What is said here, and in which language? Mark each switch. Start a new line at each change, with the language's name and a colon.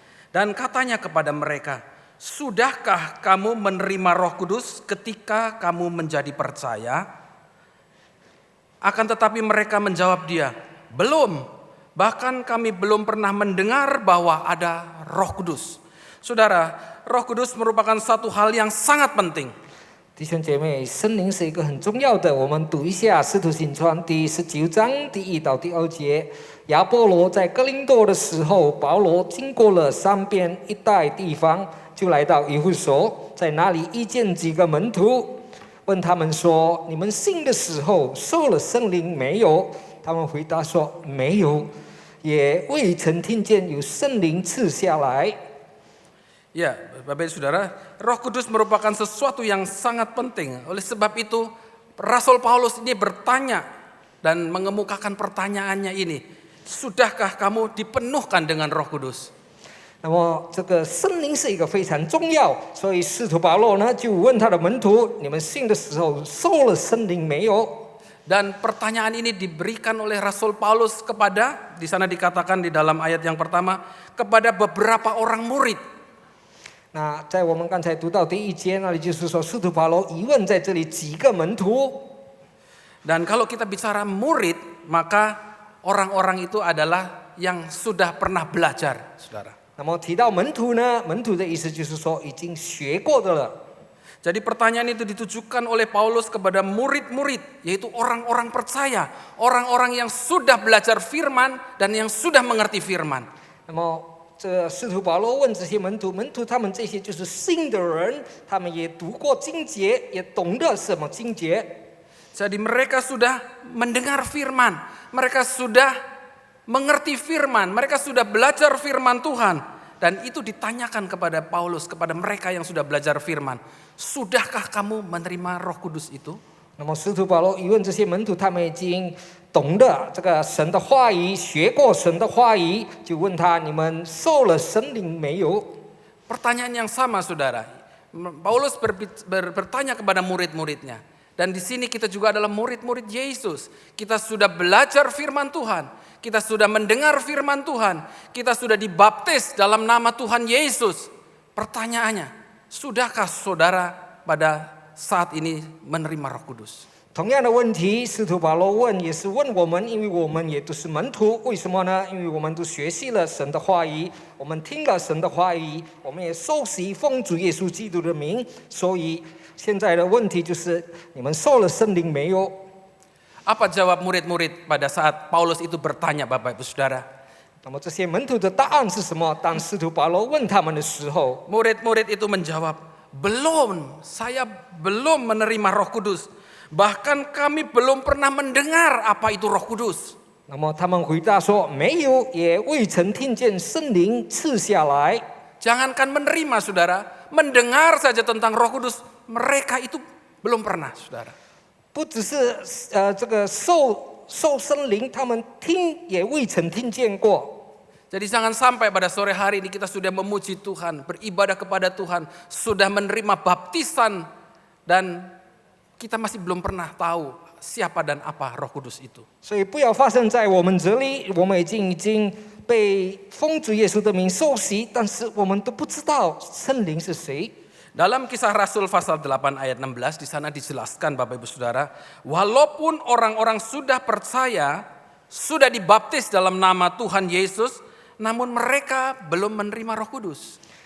Indonesian: Dan katanya kepada mereka, sudahkah kamu menerima Roh Kudus ketika kamu menjadi percaya? Akan tetapi mereka menjawab dia, belum. Bahkan kami belum pernah mendengar bahwa ada Roh Kudus. Saudara, Roh Kudus merupakan satu hal yang sangat penting.
Chinese: 弟兄姐妹，圣灵是一个很重要的。我们读一下《使徒行传》第19章第1到第2节。亚波罗在哥林多的时候，保罗经过了三边一带地方，就来到以弗所，在那里遇见几个门徒，问他们说：“你们信的时候受了圣灵没有？” 他们回答说：“没有，也未曾听见有圣灵赐下来。”
Indonesian: Ya, Bapak Ibu Saudara, Roh Kudus merupakan sesuatu yang sangat penting. Oleh sebab itu, Rasul Paulus ini bertanya dan mengemukakan pertanyaannya ini. Sudahkah kamu dipenuhkan dengan Roh Kudus?
Chinese: 那么这个圣灵是一个非常重要，所以使徒保罗呢就问他的门徒：“你们信的时候受了圣灵没有？”
Indonesian: Dan pertanyaan ini diberikan oleh Rasul Paulus kepada, di sana dikatakan di dalam ayat yang pertama, kepada beberapa orang murid.
Chinese: 那在我们刚才读到第一节那里，就是说使徒保罗疑问在这里几个门徒。
Indonesian: Dan kalau kita bicara murid, maka orang-orang itu adalah yang sudah pernah belajar, saudara.
Chinese: 那么提到门徒呢，门徒的意思就是说已经学过的了。
Indonesian: Jadi pertanyaan itu ditujukan oleh Paulus kepada murid-murid, yaitu orang-orang percaya, orang-orang yang sudah belajar firman dan yang sudah mengerti firman.
Chinese: 那么这使徒保罗问这些门徒，门徒他们这些就是信的人，他们也读过经节，也懂得什么经节。
Indonesian: Jadi mereka sudah mendengar firman, mereka sudah mengerti firman, mereka sudah belajar firman Tuhan. Dan itu ditanyakan kepada Paulus, kepada mereka yang sudah belajar firman. Sudahkah kamu menerima Roh Kudus itu?
Chinese: 那么使徒保罗疑问这些门徒，他们已经懂得这个神的话语，学过神的话语，就问他：你们受了圣灵没有？
Indonesian: Pertanyaan yang sama, saudara. Paulus bertanya kepada murid-muridnya. Dan di sini kita juga adalah murid-murid Yesus. Kita sudah belajar firman Tuhan. Kita sudah mendengar firman Tuhan. Kita sudah dibaptis dalam nama Tuhan Yesus. Pertanyaannya, sudahkah saudara pada saat ini menerima Roh Kudus?
Chinese: 同样的问题，使徒保罗问，也是问我们，因为我们也都是门徒。为什么呢？因为我们都学习了神的话语，我们听了神的话语，我们也受洗奉主耶稣基督的名。所以现在的问题就是，你们受了圣灵没有？
Indonesian: Apa jawab murid-murid pada saat Paulus itu bertanya, Bapak Ibu Saudara?
Chinese: 那么这些门徒的答案是什么？当使徒保罗问他们的时候，
Indonesian: Murid-murid itu menjawab, belum, saya belum menerima Roh Kudus. Bahkan kami belum pernah mendengar apa itu Roh Kudus.
Chinese: 那么他们回答说：“没有，也未曾听见圣灵赐下来。”
Indonesian: Jangankan menerima, saudara, mendengar saja tentang Roh Kudus, mereka itu belum pernah, saudara.
Chinese: 不只是这个受圣灵，他们听也未曾听见过。
Indonesian: Jadi jangan sampai pada sore hari ini kita sudah memuji Tuhan, beribadah kepada Tuhan, sudah menerima baptisan, dan kita masih belum pernah tahu siapa dan apa Roh Kudus itu.
Chinese: 所以不要发生在我们这里，我们已经被奉主耶稣的名受洗，但是我们都不知道圣灵是谁。
Indonesian: Dalam Kisah Rasul pasal 8 ayat 16 di sana dijelaskan, Bapak Ibu Saudara, walaupun orang-orang sudah percaya, sudah dibaptis dalam nama Tuhan Yesus, namun mereka belum menerima Roh Kudus.